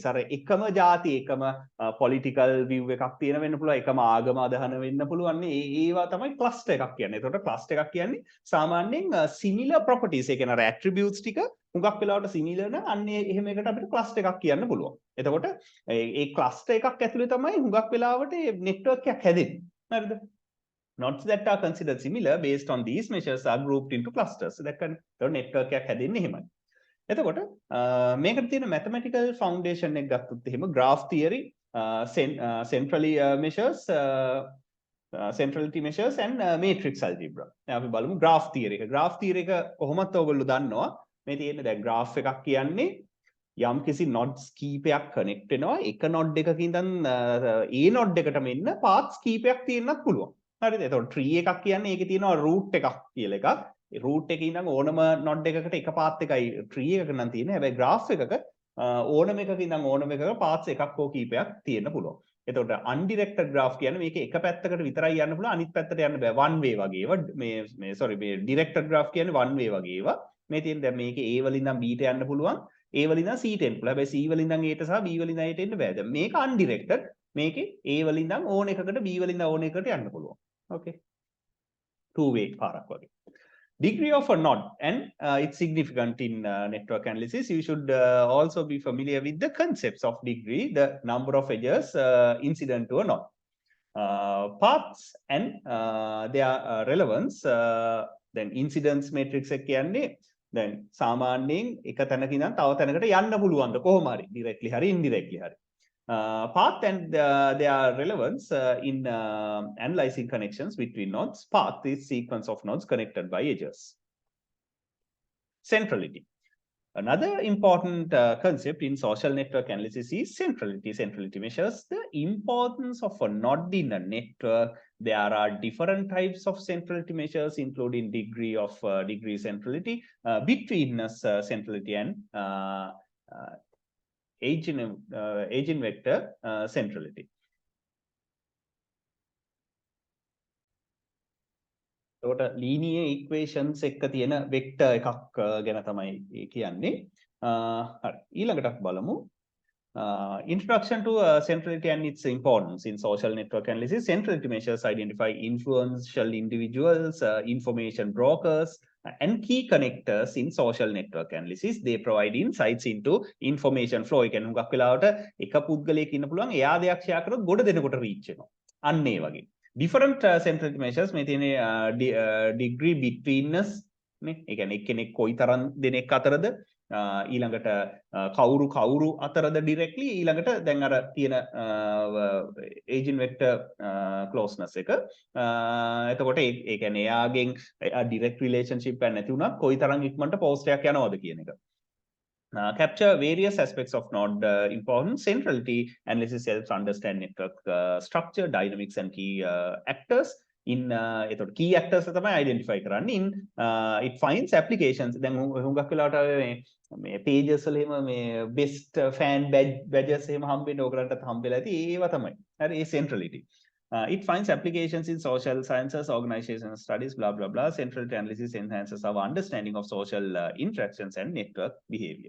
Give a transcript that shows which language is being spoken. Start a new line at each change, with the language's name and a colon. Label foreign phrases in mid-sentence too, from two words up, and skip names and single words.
Sinhala: අර එකම ಜಾති එකම
English: political view
Sinhala: එකක් තියෙන වෙන්න පුළුවන්, එකම ආගම අදහන වෙන්න පුළුවන්. ඒවා තමයි cluster එකක් කියන්නේ. එතකොට cluster එකක් කියන්නේ සාමාන්‍යයෙන්
English: similar properties.
Sinhala: ඒ කියන්නේ අර attributes ටික හුඟක් වෙලාවට similar නම් අන්න එහෙම එකට අපිට cluster එකක් කියන්න පුළුවන්. එතකොට ඒ cluster එකක් ඇතුලේ තමයි හුඟක් වෙලාවට network එකක් හැදෙන්නේ. හරිද?
English: Nodes that are considered similar based on these measures are grouped into clusters. So that network
Sinhala: එකක් හැදෙන්නේ එහෙමයි. එතකොට මේකට තියෙන
English: mathematical foundation
Sinhala: එක ගත්තොත් එහෙම
English: graph theory, centrality measures and matrix algebra.
Sinhala: දැන් අපි බලමු
English: graph theory
Sinhala: එක.
English: graph theory
Sinhala: එක කොහොමද ඔයගොල්ලෝ දන්නවා? මේ තියෙන දැන් graph එකක් කියන්නේ යම් කිසි nodes කීපයක් connect වෙනවා. එක node එකක ඉඳන් ඒ node එකටම එන්න paths කීපයක් තියෙන්නත් පුළුවන්. හරිද? එතකොට tree එකක් කියන්නේ ඒකේ තියෙනවා root එකක් කියලා එකක්. ඒ root එකේ ඉඳන් ඕනම node එකකට එක path එකයි tree එකක නම් තියෙන්නේ. හැබැයි graph එකක ඕනම එකක ඉඳන් ඕනම එකක paths එකක් හෝ කීපයක් තියෙන්න පුළුවන්. එතකොට
English: undirected graph
Sinhala: කියන්නේ මේක එක පැත්තකට විතරයි යන්න පුළුවන්, අනිත් පැත්තට යන්න බෑ.
English: one way
Sinhala: වගේ ඒවා මේ
English: directed graph
Sinhala: කියන්නේ
English: one way
Sinhala: වගේ ඒවා. මේ තියෙන දැන් මේකේ A වලින් ඉඳන් B ට යන්න පුළුවන්. A වලින් ඉඳන් C ට එන්න පුළුවන්. හැබැයි C වලින් ඉඳන් A ට සහ B වලින් ඉඳන් A ට එන්න බෑ. දැන් මේක undirected. මේකේ A වලින් ඉඳන් ඕන එකකට B වලින් ඉඳන් ඕන එකකට යන්න පුළුවන්. Okay. Two-way පාරක් වගේ.
English: Degree of a node and it's significant in network analysis. You should also be familiar with the concepts of degree, the number of edges incident to a node. Paths and their relevance, then incidence matrix
Sinhala: එක කියන්නේ දැන් සාමාන්‍යයෙන් එක තැනක ඉඳන් තව තැනකට යන්න පුළුවන්ද කොහොම හරි directly හරි indirectly හරි.
English: Path and their relevance in analyzing connections between nodes. Path is sequence of nodes connected by edges. Centrality. Another important concept in social network analysis is centrality. Centrality measures the importance of a node in a network. There are different types of centrality measures, including degree of degree centrality, betweenness centrality, and eigenvector centrality.
Sinhala: එතකොට
English: linear equations
Sinhala: එක තියෙන vector එකක් ගැන තමයි කියන්නේ. හරි ඊළඟට බලමු.
English: Introduction to centrality and its importance in social network analysis. Centrality measures identify influential individuals, information brokers, and key connectors in social network analysis. They provide insights into information flow.
Sinhala: ඒ කියන්නේ හුඟක් වෙලාවට එක පුද්ගලයෙක් ඉන්න පුළුවන් එයා දෙයක් ෂෙයා කරොත් ගොඩ දෙනෙකුට රීච් වෙනවා. අන්න ඒ වගේ.
English: Different centrality measures
Sinhala: මේ තියෙන
English: degree betweenness නේ.
Sinhala: ඒ කියන්නේ එක්කෙනෙක් කොයිතරම් දෙනෙක් අතරද ඊළඟට කවුරු අතරද directly ඊළඟට දැන් අර තියෙන eigenvector closeness එක එතකොට ඒ කියන්නේ එයාගෙන්
English: direct relationship
Sinhala: එක නැති වුණා කොයිතරම් ඉක්මනට post එකක් යනවද කියන එක.
English: Capture various aspects of node importance. Centrality analysis helps understand network structure, dynamics, and key actors. In එතකොට key actors තමයි identify කරන්නේ. In it finds applications.
Sinhala: දැන් හුඟක් වෙලාවට මේ pages වල එහෙම මේ
English: best fan badges
Sinhala: එහෙම හම්බෙන්නේ ඕගලන්ටත් හම්බෙලා ඇති ඒවා තමයි. හරි ඒ centrality.
English: It finds applications in social sciences, organizational studies, blah, blah, blah. Centrality analysis enhances our understanding of social interactions and network behavior.